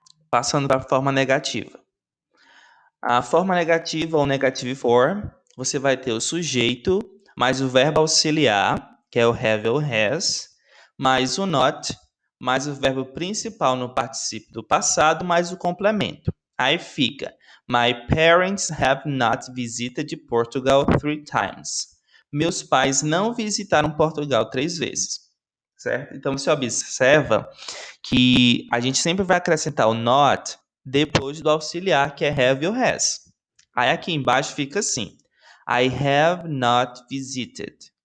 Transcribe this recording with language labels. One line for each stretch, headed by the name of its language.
Portuguese: Passando para a forma negativa. A forma negativa ou negative form, você vai ter o sujeito, mais o verbo auxiliar, que é o have ou has, mais o not, mais o verbo principal no particípio do passado, mais o complemento. Aí fica:
English: My parents have not visited Portugal 3 times.
Portuguese: Meus pais não visitaram Portugal 3 vezes. Certo? Então você observa que a gente sempre vai acrescentar o not depois do auxiliar, que é have ou has. Aí aqui embaixo fica assim:
English: I have not visited.